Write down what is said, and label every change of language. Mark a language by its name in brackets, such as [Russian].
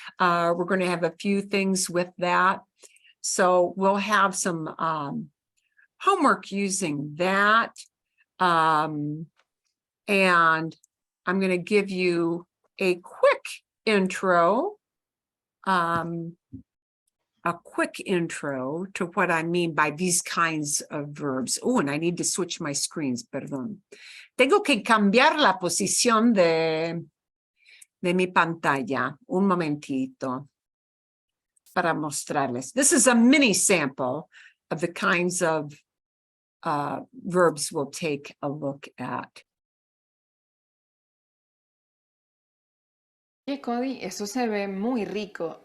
[English] We're going to have a few things with that. So we'll have some homework using that. And I'm going to give you a quick intro. A quick intro to what I mean by these kinds of verbs. Oh, and I need to switch my screens, perdón. [Spanish] Tengo que cambiar la posición de mi pantalla. Un momentito para mostrarles. [English] This is a mini sample of the kinds of verbs we'll take a look at. [Spanish] Oye, Cody, eso se ve muy rico.